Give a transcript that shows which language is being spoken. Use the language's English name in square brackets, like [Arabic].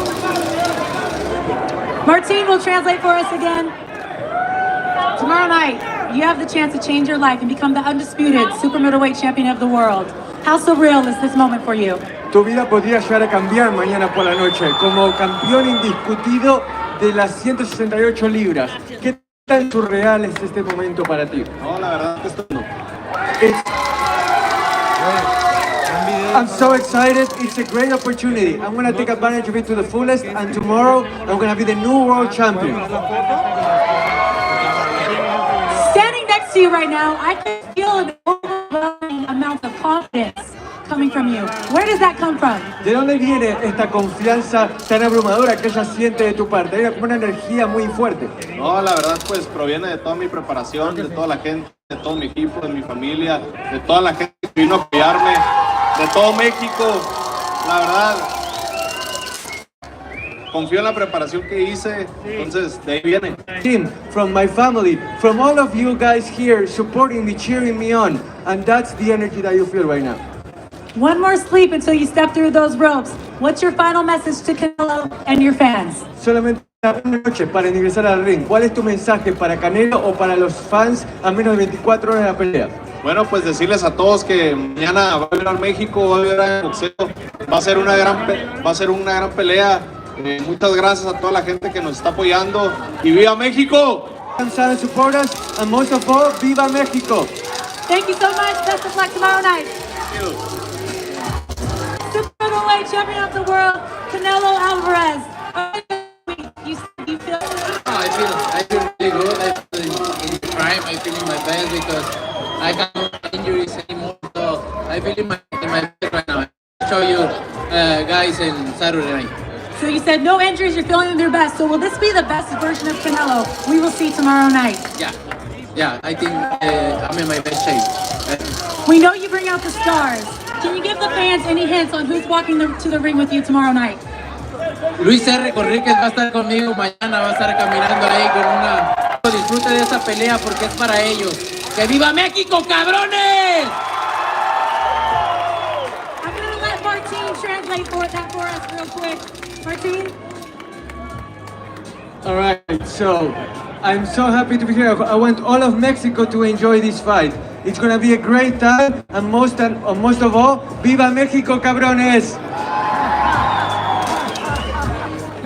[English] Martin will translate for us again. Tomorrow night, you have the chance to change your life and become the undisputed super middleweight champion of the world. How surreal is this moment for you? [Spanish] Tu vida podría llegar a cambiar mañana por la noche como campeón indiscutido de las 168 libras. ¿Qué tan surreal es este momento para ti? No, la verdad que esto no. [English] I'm so excited. It's a great opportunity. I'm going to take advantage of it to the fullest, and tomorrow I'm going to be the new world champion. Standing next to you right now, I can feel an overwhelming amount of confidence coming from you. Where does that come from? [Spanish] ¿De dónde viene esta confianza tan abrumadora que ella siente de tu parte? Hay como una energía muy fuerte. No, la verdad pues proviene de toda mi preparación, de toda la gente, de todo mi equipo, de mi familia, de toda la gente que vino a apoyarme, de todo México. La verdad, confío en la preparación que hice, entonces de ahí viene. [English] Team, from my family, from all of you guys here supporting me, cheering me on, and that's the energy that you feel right now. One more sleep until you step through those ropes. What's your final message to Canelo and your fans? [Spanish] Solamente una noche para ingresar al ring. ¿Cuál es tu mensaje para Canelo o para los fans a menos de 24 horas de la pelea? Bueno, pues decirles a todos que mañana va a haber al México, va a haber al boxeo, va a ser una gran pelea. Muchas gracias a toda la gente que nos está apoyando y ¡viva México! [English] Fans and supporters, and most of all, [Spanish] ¡viva México! [English] Thank you so much. Best of luck tomorrow night. Thank you. Super middleweight champion of the world, Canelo Alvarez. You feel? I feel really good. I feel in prime. I feel in my best because I have no injuries anymore. So I feel in my best right now. I'll show you guys in Saturday night. So you said no injuries, you're feeling their best. So will this be the best version of Canelo we will see tomorrow night? Yeah, I think I'm in my best shape. We know you bring out the stars. Can you give the fans any hints on who's walking to the ring with you tomorrow night? [Spanish] Luis R. Conríquez va a estar conmigo mañana, va a estar caminando ahí con una... Disfrute de esa pelea porque es para ellos. ¡Que viva México, cabrones! [English] I'm going to let Martin translate that for us real quick. Martin? All right, so I'm so happy to be here. I want all of Mexico to enjoy this fight. It's going to be a great time, and most of all, [Spanish] ¡viva México, cabrones!